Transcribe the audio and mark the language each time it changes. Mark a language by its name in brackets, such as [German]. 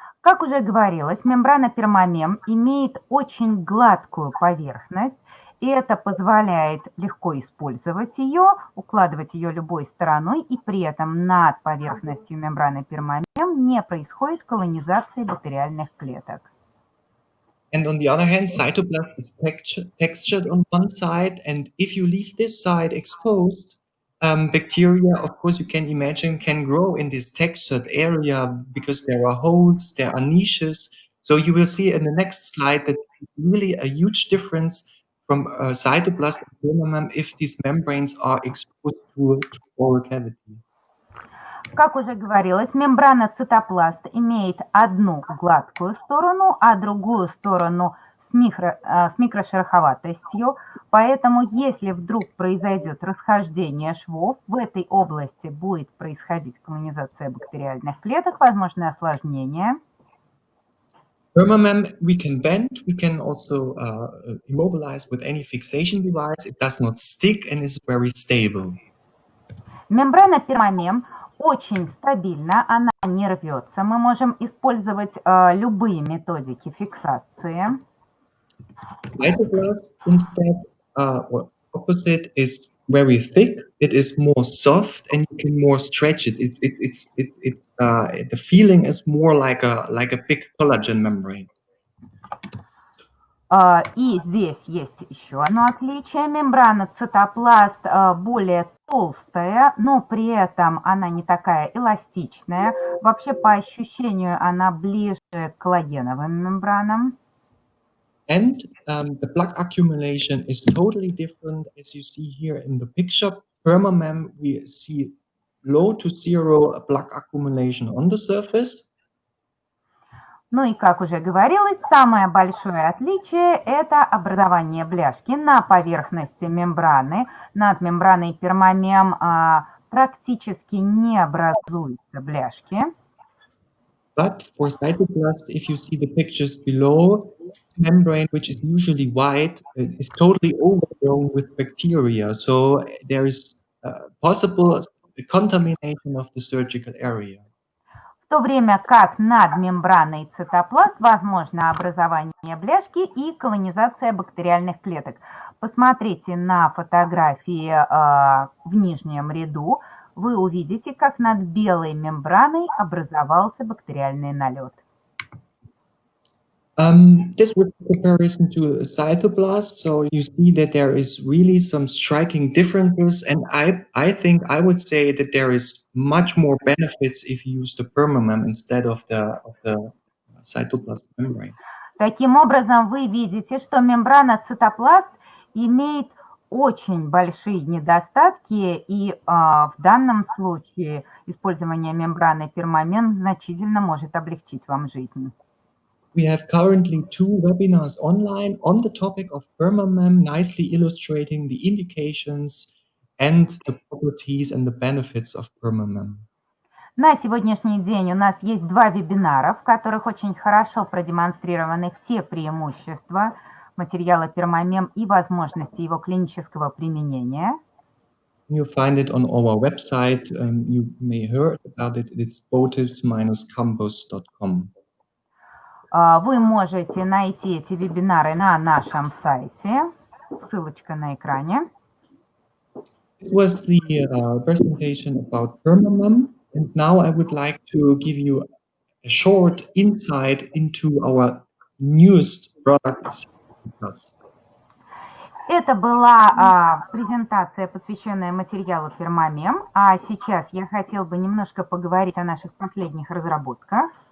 [Russian] Как уже говорилось, мембрана пермамем имеет очень гладкую поверхность, и это позволяет легко использовать ее, укладывать ее любой стороной, и при этом над поверхностью мембраны пермамем не происходит колонизации бактериальных клеток. [English] And on the other hand, cytoplast is textured on one side, and if you leave this side exposed, bacteria, of course, you can imagine, can grow in this textured area because there are holes, there are niches. So you will see in the next slide that it's really a huge difference from cytoplast and permamem if these membranes are exposed to oral cavity. [Russian] Как уже говорилось, мембрана цитопласт имеет одну гладкую сторону, а другую сторону с микрошероховатостью. Поэтому, если вдруг произойдет расхождение швов, в этой области будет происходить колонизация бактериальных клеток, возможны осложнения. [English] Permamem we can bend, we can also immobilize with any fixation device. It does not stick and is very stable. [Russian] Мембрана пермамем очень стабильна, она не рвется. Мы можем использовать любые методики фиксации. [English] Cytoplast instead, or opposite, is very thick. It is more soft, and you can more stretch it. The feeling is more like a big collagen membrane. [Russian] И здесь есть еще одно отличие. Мембрана цитопласт более толстая, но при этом она не такая эластичная. Вообще, по ощущению, она ближе к коллагеновым мембранам. [English] And the plaque accumulation is totally different. As you see here in the picture, permamem, we see low to zero plaque accumulation on the surface. [Russian] Ну и, как уже говорилось, самое большое отличие – это образование бляшки на поверхности мембраны. Над мембраной пермамем практически не образуются бляшки. [English] But for cytoplast, if you see the pictures below, membrane, which is usually white, is totally overgrown with bacteria. So there is possible contamination of the surgical area. [Russian] В то время как над мембраной цитопласт возможно образование бляшки и колонизация бактериальных клеток. Посмотрите на фотографии в нижнем ряду. Вы увидите, как над белой мембраной образовался бактериальный налет. [English] This was a comparison to a cytoplast, so you see that there is really some striking differences, and I think I would say that there is much more benefits if you use the permamem instead of the cytoplast membrane. [Russian] Таким образом, вы видите, что мембрана цитопласт имеет очень большие недостатки, и в данном случае использование мембраны пермамем значительно может облегчить вам жизнь. [English] We have currently 2 webinars online on the topic of permamem, nicely illustrating the indications and the properties and the benefits of permamem. [Russian] На сегодняшний день у нас есть 2 вебинара, в которых очень хорошо продемонстрированы все преимущества материала пермамем и возможности его клинического применения. [English] You find it on our website. You may heard about it. It's botiss-campus.com. [Russian] Вы можете найти эти вебинары на нашем сайте. Ссылочка на экране. [English] This was the presentation about permamem, and now I would like to give you a short insight into our newest product. [Russian] Это была презентация, посвященная материалу пермамем, а сейчас я хотел бы немножко поговорить о наших последних разработках.